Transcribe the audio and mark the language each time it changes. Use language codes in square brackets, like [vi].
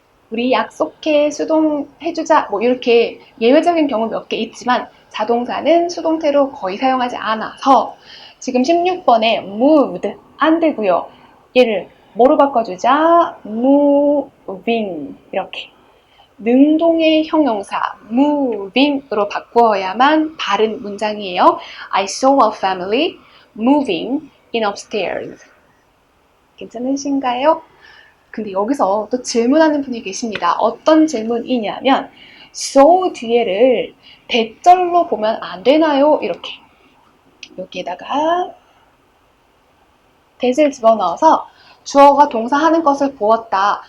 [ko] 우리 약속해, 수동해주자, 뭐 이렇게 예외적인 경우 몇 개 있지만 자동사는 수동태로 거의 사용하지 않아서 지금 16번에 moved 안 되고요. 얘를 뭐로 바꿔주자? moving 이렇게 능동의 형용사 moving으로 바꾸어야만 바른 문장이에요. [en] I saw a family moving in upstairs. [ko] 괜찮으신가요? 근데 여기서 또 질문하는 분이 계십니다. 어떤 질문이냐면 so 뒤에를 대절로 보면 안 되나요? 이렇게 여기에다가 that을 집어넣어서 주어가 동사하는 것을 보았다.